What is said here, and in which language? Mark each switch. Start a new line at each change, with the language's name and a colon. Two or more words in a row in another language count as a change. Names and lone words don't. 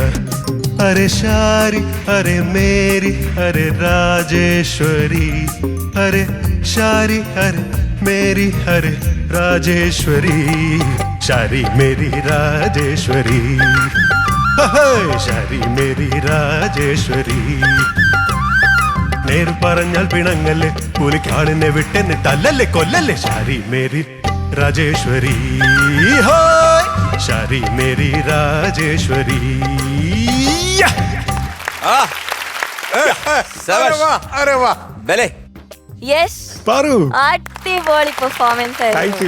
Hindi: अरे शारी अरे मेरी अरे राजेश्वरी, अरे शारी अरे मेरी अरे राजेश्वरी. शारी मेरी राजेश्वरी, शारी मेरी राजेश्वरी.
Malayalam: നേര് പറഞ്ഞാൽ പിണങ്ങല്ലേ, കൂലിക്കാളിനെ വിട്ടെന്നെ തല്ലല്ലേ കൊല്ലല്ലേ. ശാരി മേരി രാജേശ്വരി ഹോയ്, ശാരി മേരി രാജേശ്വരി. അടിപൊളി പെർഫോമൻസ് ആയിരുന്നു.